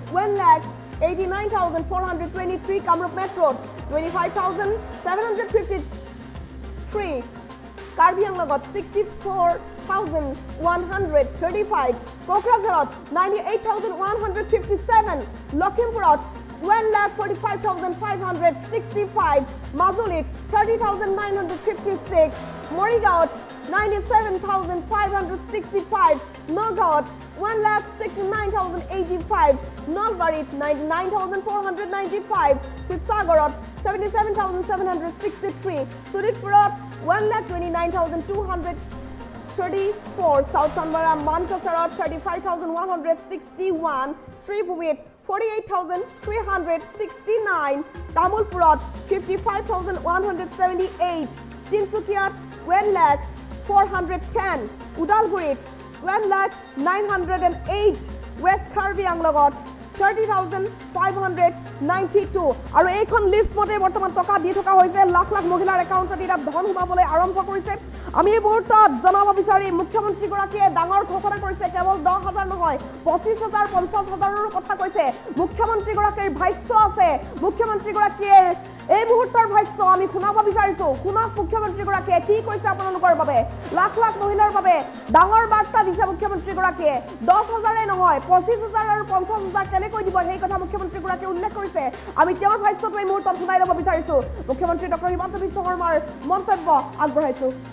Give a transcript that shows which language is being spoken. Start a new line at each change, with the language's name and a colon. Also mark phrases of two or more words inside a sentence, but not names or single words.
Assamese: 1,89,423 কামৰূপ মেট্ৰত 25,753 কাৰ্বি আংলঙত 64,135 কোকৰাঝাৰত 98,157 লখিমপুৰত 1,45,565 মাজুলীত 30,956 মৰিগাঁৱত 97,565 নগাঁৱত 1,69,085, Nalbarit 99,495, Sibsagarot 77,763, Sudipurot 1,29,234, South Kanwara Mankasarot 35,161, Sribhumit 48,369, Tamulpurot 55,178, Tinsukiat 1,410, Udalgurit 1,908, West Karbi Anglogot 30,592 আৰু এইখন লিষ্ট মতে বৰ্তমান টকা দি থকা হৈছে লাখ লাখ মহিলাৰ একাউণ্টত এটা ধন সোমাবলৈ আৰম্ভ কৰিছে আমি এই মুহূৰ্তত জনাব বিচাৰি মুখ্যমন্ত্ৰী গৰাকীয়ে ডাঙৰ ঘোষণা কৰিছে কেৱল 10,000 নহয় 25,000 50,000ৰো কথা কৈছে মুখ্যমন্ত্ৰী গৰাকীৰ ভাষ্য আছে মুখ্যমন্ত্ৰী গৰাকীয়ে এই মুহূৰ্তৰ ভাষ্য আমি শুনাব বিচাৰিছো শুনক মুখ্যমন্ত্ৰী গৰাকীয়ে কি কৈছে আপোনালোকৰ বাবে লাখ লাখ মহিলাৰ বাবে ডাঙৰ বাৰ্তা দিছে মুখ্যমন্ত্ৰী গৰাকীয়ে 10,000 নহয় 25,000 আৰু 50,000 কেনেকৈ দিব সেই কথা মুখ্যমন্ত্ৰী গৰাকীয়ে উল্লেখ কৰিছে আমি তেওঁৰ ভাষ্যটো এই মুহূৰ্তত শুনাই ল'ব বিচাৰিছো মুখ্যমন্ত্ৰী ডক্টৰ হিমন্ত বিশ্ব শৰ্মাৰ মন্তব্য আগবঢ়াইছো